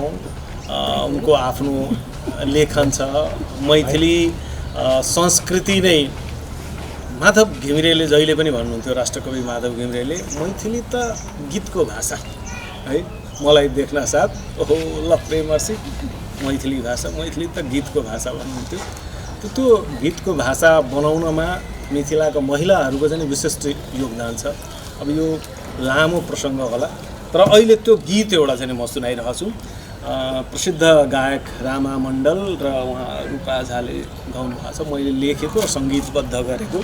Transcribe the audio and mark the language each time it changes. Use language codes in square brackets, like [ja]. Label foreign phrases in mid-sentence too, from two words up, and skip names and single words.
[ne] उनको आफ्नो लेखन छ, मैथिली संस्कृति नै। माधव घिमिरेले जहिले पनि भन्नुहुन्थ्यो, राष्ट्रकवि माधव घिमिरेले, मैथिली त गीतको भाषा है। मलाई देख्न साथ ओहो ल प्रेमर्सी, मैथिली भाषा, मैथिली त गीतको भाषा भन्नुहुन्थ्यो। त्यो गीतको भाषा बनाउनमा मिथिलाको महिलाहरूको चाहिँ विशिष्ट योगदान छ। अब यो लामो प्रसङ्ग होला, तर अहिले त्यो गीत एउटा चाहिँ म सुनाइरहेको छु। प्रसिद्ध गायक रामा मण्डल र उहाँ रूपा झाले गाउनु भएको छ, मैले लेखेको सङ्गीतबद्ध गरेको।